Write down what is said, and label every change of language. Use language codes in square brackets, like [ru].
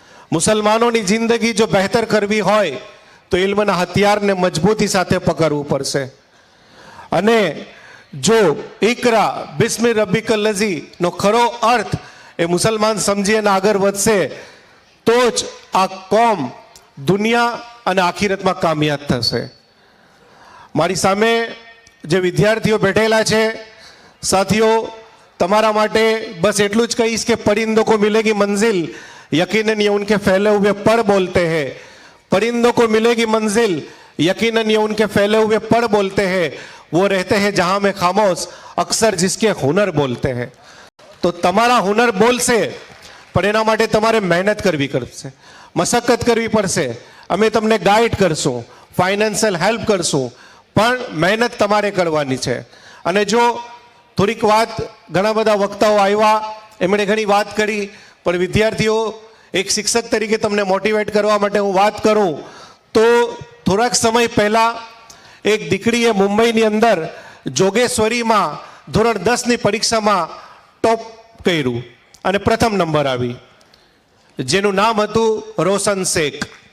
[gu] મુસલમાનોની જિંદગી જો બહેતર કરવી હોય તો ઇલ્મના હથિયારને મજબૂતી સાથે પકડવું પડશે અને જો [ar] ઇકરા બિસ્મિ રબ્બિકલ લઝી [gu] નો ખરો અર્થ એ મુસલમાન સમજી અને આગળ વધશે તો જ આ કોમ દુનિયા અને આખિરતમાં કામયાબ થશે. મારી સામે જે વિદ્યાર્થીઓ બેઠેલા છે સાથીઓ, તમારા માટે બસ એટલું જ કહીશ કે [hi] परिंदों को मिलेगी मंजिल यकीनन ये उनके फैले हुए पर बोलते हैं. परिंदों को मिलेगी मंजिल यकीनन ये उनके फैले हुए पर बोलते हैं. वो रहते हैं जहां में खामोश अक्सर जिसके हुनर बोलते हैं. [gu] તો તમારા હુનર બોલશે પણ એના માટે તમારે મહેનત કરવી પડશે, મશક્કત કરવી પડશે. અમે તમને ગાઈડ કરશું, ફાઇનાન્શિયલ હેલ્પ કરશું, પણ મહેનત તમારે કરવાની છે. અને જો થોડીક વાત, ઘણા બધા વક્તાઓ આવ્યા, એમણે ઘણી વાત કરી, પણ વિદ્યાર્થીઓ એક શિક્ષક તરીકે તમને મોટિવેટ કરવા માટે હું વાત કરું તો થોડાક સમય પહેલાં એક દીકરીએ મુંબઈની અંદર જોગેશ્વરીમાં ધોરણ 10ની પરીક્ષામાં ટોપ કર્યું અને પ્રથમ નંબર આવી, જેનું નામ હતું રોશન શેખ.